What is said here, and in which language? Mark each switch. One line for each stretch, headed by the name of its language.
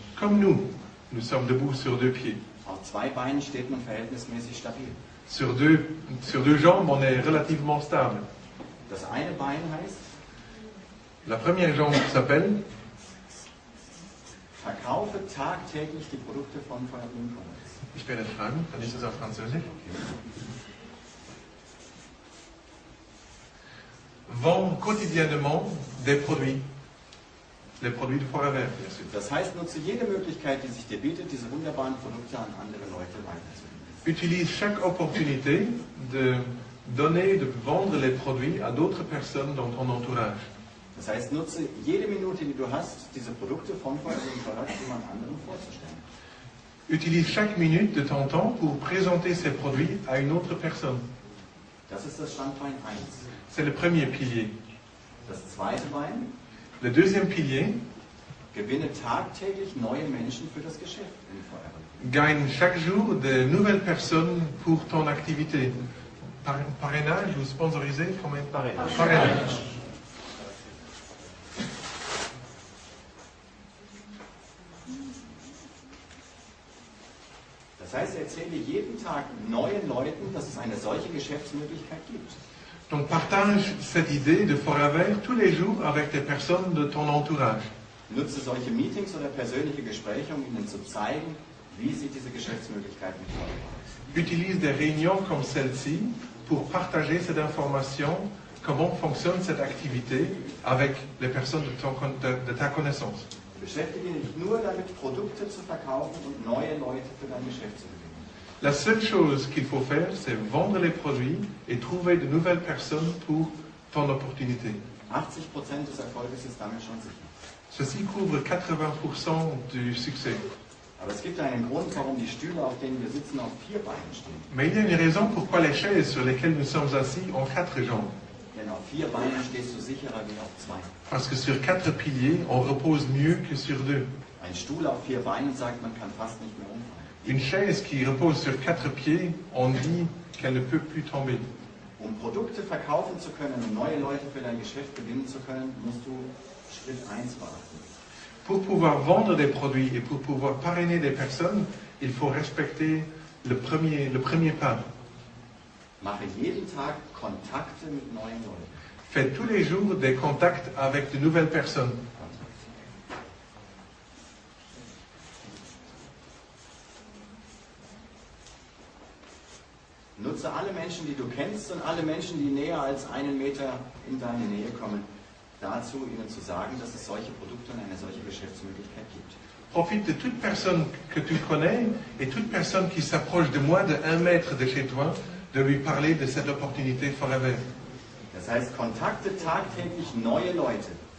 French: Comme nous sommes debout sur 2 pieds.
German: Auf 2 Beinen steht man verhältnismäßig stabil.
French: Sur deux jambes, on est relativement stable.
German: Das eine Bein heißt,
French: La première jambe s'appelle
German: verkaufe tagtäglich die Produkte von Forever Products. Ich werde fragen, dann ist es auf Französisch.
French: Vends quotidiennement des produits. Les produits de Forever, bien sûr.
German: Das heißt, nutze jede Möglichkeit, die sich dir bietet, diese wunderbaren Produkte an andere Leute weiterzugeben.
French: Utilise chaque opportunité de donner, de vendre les produits à d'autres personnes dans ton entourage.
German: Das heißt, nutze jede Minute, die du hast, diese Produkte von Forever Products jemand anderem vorzustellen.
French: Utilise chaque minute de ton temps pour présenter ces produits à une autre personne.
German: Das ist das Standbein 1.
French: C'est le premier pilier.
German: Das zweite Bein,
French: Le deuxième pilier,
German: gewinne tagtäglich neue Menschen für das Geschäft in Forever.
French: gagne chaque jour de nouvelles personnes pour ton activité. Parrainage ou sponsorisé, comment parrainage.
German: Das heißt, erzähle jeden Tag neuen Leuten, dass es eine solche Geschäftsmöglichkeit gibt.
French: Donc partage cette idée de Forever tous les jours avec des personnes de ton entourage.
German: Nutze solche Meetings oder persönliche Gespräche, um ihnen zu zeigen, wie sieht diese Geschäftsmöglichkeit mit Forever aus.
French: Utilise des réunions comme celle-ci pour partager cette information, comment fonctionne cette activité avec les personnes de ta connaissance.
German: Beschäftige dich nur damit, Produkte zu verkaufen und neue Leute für dein Geschäft zu gewinnen.
French: La seule chose qu'il faut faire, c'est vendre les produits et trouver de nouvelles personnes pour ton opportunité.
German: 80% des Erfolges ist damit schon sicher.
French: Ceci couvre 80% du succès.
German: Aber es gibt einen Grund, warum die Stühle, auf denen wir sitzen, auf 4 Beinen stehen.
French: Mais il y a une raison pourquoi les chaises sur lesquelles nous sommes assis ont 4 jambes.
German: Denn auf 4 Beinen stehst du sicherer wie auf 2.
French: Parce que sur 4 piliers, on repose mieux que sur 2.
German: Ein Stuhl auf 4 Beinen sagt, man kann fast nicht mehr umfallen.
French: Une chaise qui repose sur 4 pieds, on dit qu'elle ne peut plus tomber.
German: Um Produkte verkaufen zu können und neue Leute für dein Geschäft gewinnen zu können, musst du Schritt 1 beachten.
French: Pour pouvoir vendre des produits et pour pouvoir parrainer des personnes, il faut respecter le premier pas.
German: Mache jeden Tag Kontakte mit neuen Leuten.
French: Fais tous les jours des contacts avec de nouvelles personnes.
German: Nutze alle Menschen, die du kennst und alle Menschen, die näher als 1 Meter in deine Nähe kommen, dazu, ihnen zu sagen, dass es solche Produkte und eine solche Geschäftsmöglichkeit gibt.
French: Profite de toute personne que tu connais et toute personne qui s'approche de moi de 1 mètre de chez toi, de lui parler de cette opportunité Forever.
German: Das heißt, kontakte tagtäglich neue Leute.